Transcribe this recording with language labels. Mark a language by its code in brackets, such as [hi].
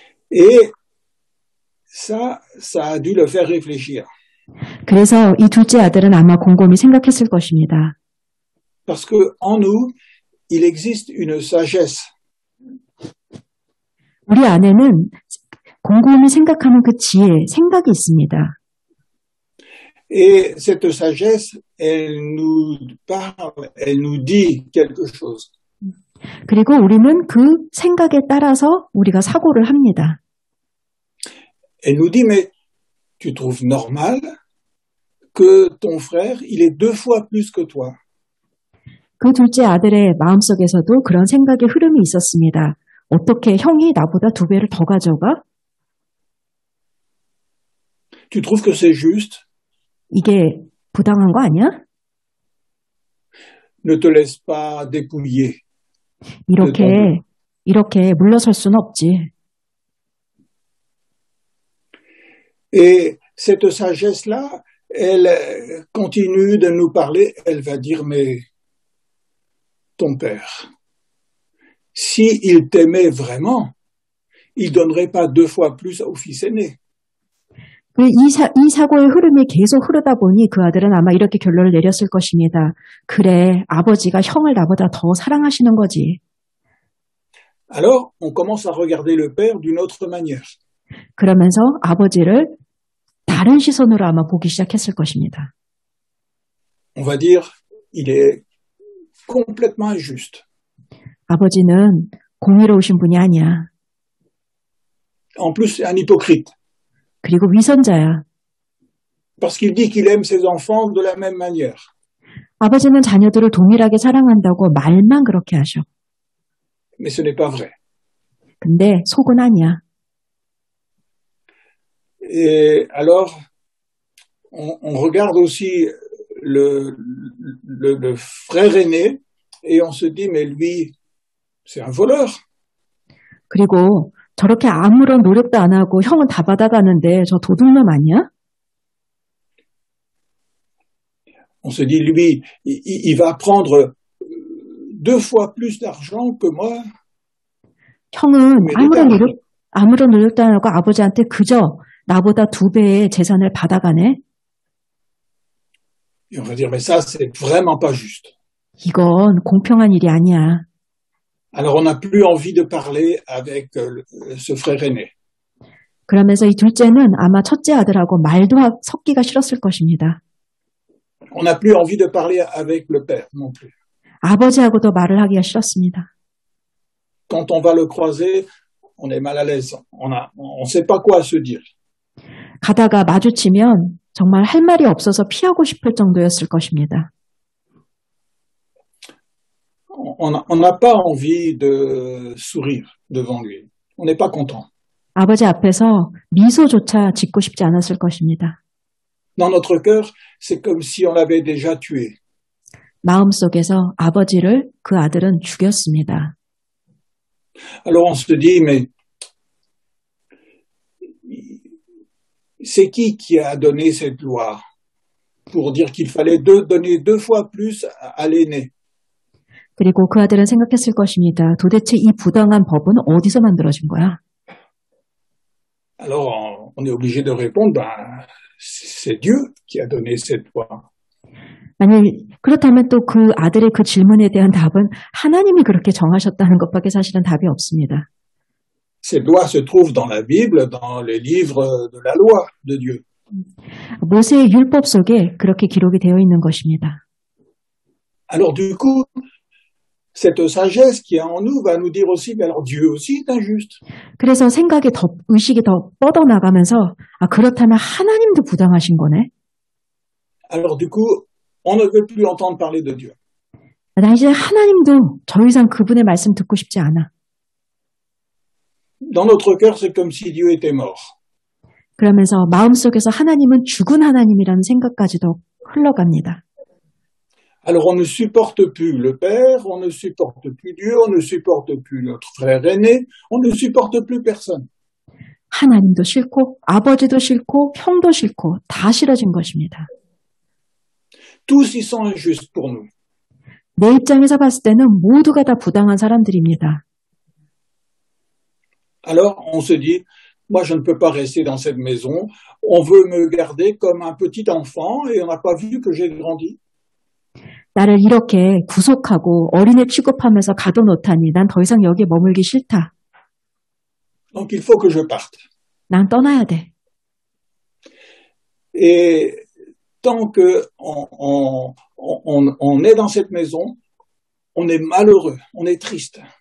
[fr] Et ça a dû le faire réfléchir. [ko] 그래서 이 둘째 아들은 아마 곰곰이 생각했을 것입니다. [fr] Parce que en nous, il existe une sagesse. [ko] 우리 안에는 곰곰이 생각하는 그 지혜, 생각이 있습니다. [fr] Et cette sagesse, elle nous parle, elle nous dit quelque chose. [ko] 그리고 우리는 그 생각에 따라서 우리가 사고를 합니다. [fr] Elle nous dit, mais tu trouves normal que ton frère, il est 2 fois plus que toi. [ko] 그 둘째 아들의 마음속에서도 그런 생각의 흐름이 있었습니다. 어떻게 형이 나보다 2배를 더 가져가? [fr] Tu trouves que c'est juste? [ko] 이게 부당한 거 아니야? [fr] Ne te laisse pas dépouiller. [ko] 이렇게 물러설 수는 없지. [fr] Et cette sagesse-là, elle continue de nous parler, elle va dire, mais ton père, s'il t'aimait vraiment, il donnerait pas 2 fois plus au fils aîné. [ko] 이 사고의 흐름이 계속 흐르다 보니 그 아들은 아마 이렇게 결론을 내렸을 것입니다. 그래, 아버지가 형을 나보다 더 사랑하시는 거지. [fr] Alors, on commence à regarder le père d'une autre manière. [ko] 그러면서 아버지를 다른 시선으로 아마 보기 시작했을 것입니다. [fr] On va dire, il est complètement injuste. [ko] 아버지는 공의로우신 분이 아니야. [fr] En plus, c'est un hypocrite. [ko] 그리고 위선자야. [fr] Parce qu'il dit qu'il aime ses enfants de la même manière. [ko] 아버지는 자녀들을 동일하게 사랑한다고 말만 그렇게 하셔. [fr] Mais ce n'est pas vrai. [ko] 근데 속은 아니야. [fr] Et alors, on regarde aussi le frère aîné et on se dit, mais lui, c'est un voleur. [ko] 그리고 저렇게 아무런 노력도 안 하고 형은 다 받아가는데 저 도둑놈 아니야? [fr] On se dit, lui, il va prendre 2 fois plus d'argent que moi. [ko] 형은 아무런 노력도 안 하고 아버지한테 그저 나보다 2배의 재산을 받아가네. [fr] Et on va dire, mais ça, c'est vraiment pas juste. [ko] 이건 공평한 일이 아니야. [fr] Alors, on n'a plus envie de parler avec ce frère aîné. [ko] 그러면서 이 둘째는 아마 첫째 아들하고 말도 섞기가 싫었을 것입니다. [fr] On n'a plus envie de parler avec le père non plus. [ko] 아버지하고도 말을 하기가 싫었습니다. [fr] Quand on va le croiser, on est mal à l'aise. On sait pas quoi se dire. [ko] 가다가 마주치면 정말 할 말이 없어서 피하고 싶을 정도였을 것입니다. [fr] On n'a pas envie de sourire devant lui. On n'est pas content. [ko] 아버지 앞에서 미소조차 짓고 싶지 않았을 것입니다. [fr] Dans notre cœur, c'est comme si on l'avait déjà tué. [ko] 마음속에서 아버지를 그 아들은 죽였습니다. [fr] Alors on se dit, mais c'est qui a donné cette loi pour dire qu'il fallait donner 2 fois plus à l'aîné? [ko] 그리고 그 아들은 생각했을 것입니다. 도대체 이 부당한 법은 어디서 만들어진 거야? [fr] Alors on est obligé de répondre, c'est Dieu qui a donné cette loi. [ko] 만약 그렇다면 또 그 아들의 그 질문에 대한 답은 하나님이 그렇게 정하셨다는 것밖에 사실은 답이 없습니다. [fr] Cette loi se trouve dans la Bible, dans les livres de la loi de Dieu. [ko] 모세의 율법 속에 그렇게 기록이 되어 있는 것입니다. [fr] Alors du coup, cette sagesse qui est en nous va nous dire aussi, mais alors Dieu aussi est injuste. [ko] 그래서 의식이 더 뻗어나가면서 그렇다면 하나님도 부당하신 거네. [fr] Alors du coup, on ne veut plus entendre parler de Dieu. [ko] 나 이제 하나님도 더 이상 그분의 말씀 듣고 싶지 않아. [fr] Dans notre cœur, c'est comme si Dieu était mort. [ko] 그러면서 마음속에서 하나님은 죽은 하나님이라는 생각까지도 흘러갑니다. [fr] Alors on ne supporte plus le Père, on ne supporte plus Dieu, on ne supporte plus notre frère aîné, on ne supporte plus personne. [ko] 하나님도 싫고 아버지도 싫고 형도 싫고 다 싫어진 것입니다. [fr] Tous ils sont injustes pour nous. [ko] 내 입장에서 봤을 때는 모두가 다 부당한 사람들입니다. [fr] Alors on se dit, moi je ne peux pas rester dans cette maison, on veut me garder comme un petit enfant et on n'a pas vu que j'ai grandi. [ko] 나를 이렇게 구속하고 어린애 취급하면서 가둬놓다니 난 더 이상 여기에 머물기 싫다. [fr] Donc il faut que je parte. [ko] 난 떠나야 돼. [fr] Et tant que on est dans cette maison, on est malheureux, on est triste.